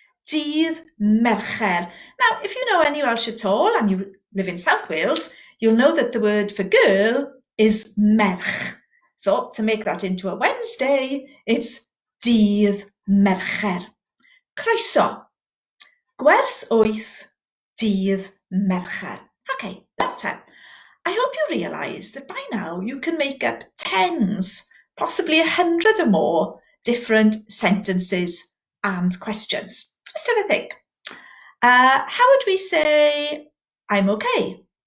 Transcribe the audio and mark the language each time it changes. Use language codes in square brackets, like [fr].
[cy] Dydd Mercher. [en] Now, if you know any Welsh at all and you live in South Wales, you'll know that the word for girl is merch. So to make that into a Wednesday, it's dydd Mercher. [cy] Croeso. Gwers Gymraeg, dydd Mercher. [en] Okay, better. I hope you realise that by now you can make up tens, possibly 100 or more different sentences and questions. Just have a think. How would we say, I'm okay?